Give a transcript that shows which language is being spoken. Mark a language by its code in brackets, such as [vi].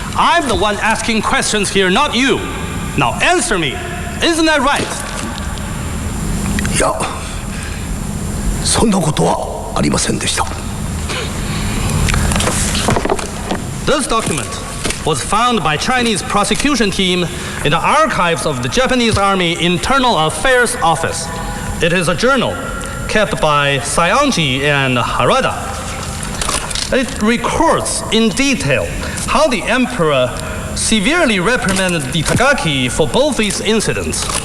[en] I'm the one asking questions here, not you. Now answer me. Isn't that right? [ja] いや、そんなことはありませんでした。 [en] This document was found by Chinese prosecution team in the archives of the Japanese Army Internal Affairs Office. It is a journal kept by Saionji and Harada. It records in detail how the emperor severely reprimanded Itagaki for both these incidents.